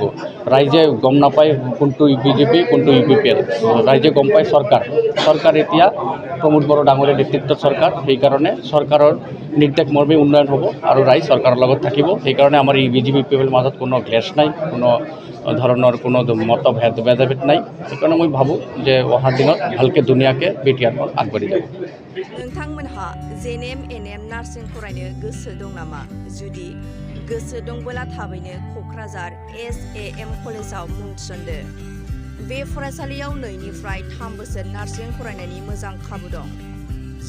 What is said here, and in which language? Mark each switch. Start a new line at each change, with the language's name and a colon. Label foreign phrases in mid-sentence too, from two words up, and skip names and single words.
Assamese: ৰাইজে গম নাপায় কোনটো BJP কোনটো UPPL, ৰাইজে গম পায় চৰকাৰ এতিয়া প্ৰমোদ বড়ো ডাঙৰীয়াৰ নেতৃত্বত চৰকাৰ। সেইকাৰণে চৰকাৰৰ নিৰ্দেশ মৰ্মে উন্নয়ন হ'ব আৰু ৰাইজ চৰকাৰৰ লগত থাকিব। সেইকাৰণে আমাৰ এই BJP UPPLৰ মাজত কোনো ক্লেশ নাই, কোনো ধৰণৰ কোনো ভেদাভেদ নাই। সেইকাৰণে মই ভাবোঁ যে অহাৰ দিনত ভালকৈ ধুনীয়াকৈ BTRখন আগবাঢ়ি যাব।
Bodo: नोंथांमोनहा NBNN नार्सिं फरायनो गोसो दं नामा? जुदि गोसो दंबोला थाबैनो क'क्राझार SAM कलेजाव मुं थिसनदो। बे फरायसालियाव 2 निफ्राय 3 बोसोर नार्सिं फरायनायनि मोजां खाबु दं।